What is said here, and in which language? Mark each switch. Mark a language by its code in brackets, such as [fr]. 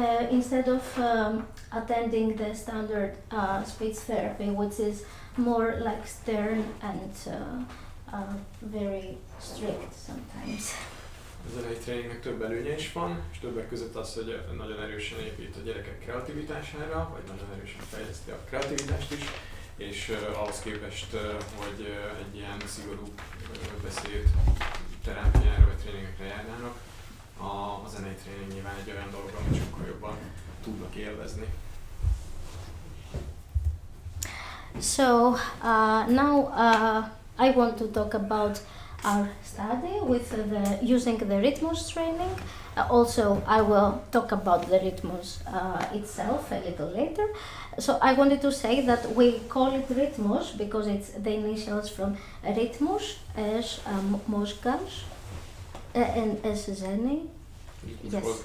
[en] Instead of attending the standard speech therapy, which is more like stern and very strict sometimes. [hu] A zenei tréningnek több előnye is van, és többek között az, hogy nagyon erősen épít a gyerekek kreativitására, vagy nagyon erősen fejleszti a kreativitást is, és ahhoz képest, hogy egy ilyen szigorú beszéd terápiára vagy tréningekre járnának, a zenei tréning nyilván egy olyan dolog, amit sokkal jobban tudnak élvezni. [en] So now I want to talk about our study with using the Rhythmus training. Also, I will talk about the Rhythmus itself a little later. So I wanted to say that we call it Rhythmus because it's the initials from Rhythmus, as Mozgás, and as Zene. Yes.